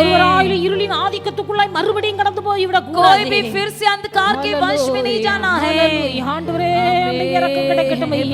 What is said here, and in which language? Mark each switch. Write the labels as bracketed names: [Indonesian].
[Tamil] ஒருவராலும் இருளின் ஆதிக்கத்துக்குள்ளாய் மறுபடியும் கடந்து போய் விட [Hindi] कोई [Tamil] கூடாது. [Hindi] भी फिर से अंधकार के वंश में नहीं जाना है। ஹalleluya. [Tamil] ஆண்டவரே உம்முடைய இரக்கம் கிடைக்கட்டும் ஐயா.